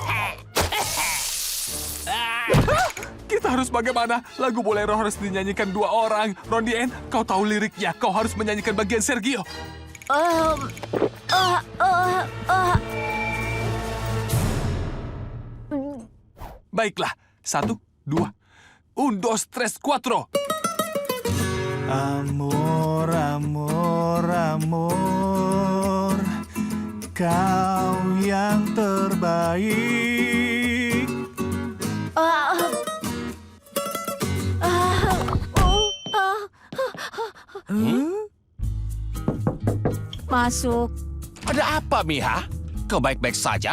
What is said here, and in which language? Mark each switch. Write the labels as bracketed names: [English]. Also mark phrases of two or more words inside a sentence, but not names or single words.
[Indonesian] Kita harus bagaimana? Lagu Bolero harus dinyanyikan dua orang. Ronien, kau tahu liriknya. Kau harus menyanyikan bagian Sergio. Baiklah. 1, 2, [Spanish] Un, dos, tres, cuatro. Amor, amor, amor, [Indonesian] kau yang terbaik. Masuk. Ada apa, Miha? Kau baik-baik saja?